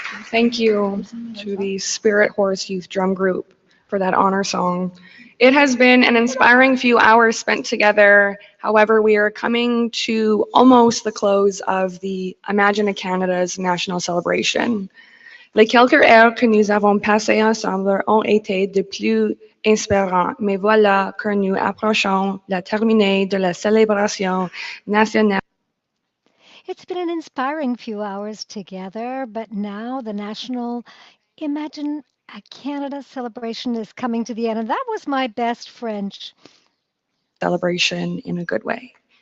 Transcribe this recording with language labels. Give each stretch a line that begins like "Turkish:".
English: Thank you to the Spirit Horse Youth Drum Group for that honor song. It has been an inspiring few hours spent together. However, we are coming to almost the close of the Imagine Canada's national celebration.
French: Les quelques heures que nous avons passées ensemble ont été de plus inspirants, mais voilà que nous approchons la terminée de la célébration nationale.
English: It's been an inspiring few hours together, but now the National Imagine a Canada celebration is coming to the end, and that was my best French. Celebration in a good way.